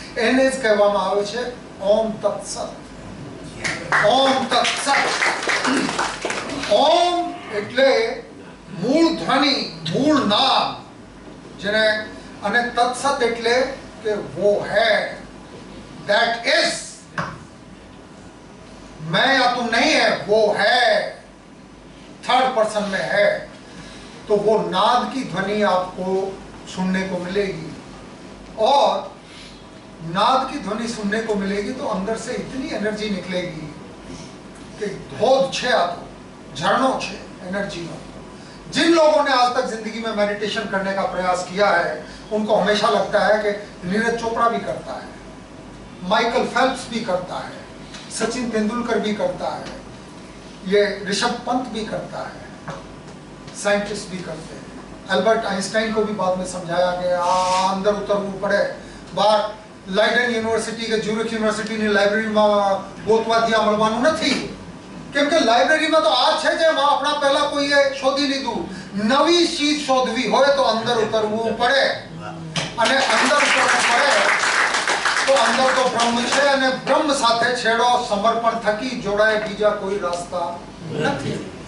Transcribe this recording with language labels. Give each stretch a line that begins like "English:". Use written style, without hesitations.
Gujarati: એને જ કહેવામાં આવે છે ઓમ તત્સત. ઓમ તત્સત. ઓમ એટલે મૂળ ધ્વનિ, મૂળ નામ જેને, અને તત્સત એટલે કે
Hindi: वो है,
English: that is.
Hindi: मैं या तुम नहीं है, वो है, थर्ड पर्सन में है. तो वो नाद की ध्वनि आपको सुनने को मिलेगी. और नाद की ध्वनि सुनने को मिलेगी तो अंदर से इतनी एनर्जी निकलेगी कि
Gujarati: धोध छे, आ तो झरनों छे
Hindi: एनर्जी में. जिन लोगों ने आज तक जिंदगी में मेडिटेशन करने का प्रयास किया है उनको हमेशा लगता है कि नीरज चोपड़ा भी करता है, माइकल फेल्प्स भी करता है, सचिन तेंदुलकर भी करता है, ये ऋषभ पंत भी करता है, साइंटिस्ट भी करते हैं. एल्बर्ट आइंस्टाइन को भी बाद में समझाया गया अंदर
Gujarati: उतरવું પડે. બહાર લાઇડન યુનિવર્સિટી કે જ્યુરિક યુનિવર્સિટીની લાઇબ્રેરીમાં ગોતવા ત્યાં મળવાનું નથી. કેમ કે લાઇબ્રેરીમાં તો આ છે જેમાં આપણા પહેલા કોઈએ શોધી લીધું. નવી ચીજ શોધવી હોય તો અંદર ઉતરવું પડે. અને અંદર ઉતરવું પડે તો અંદર તો બ્રહ્મ છે અને બ્રહ્મ સાથે છેડો સમર્પણ થકી જોડાય, બીજા કોઈ રસ્તા નથી.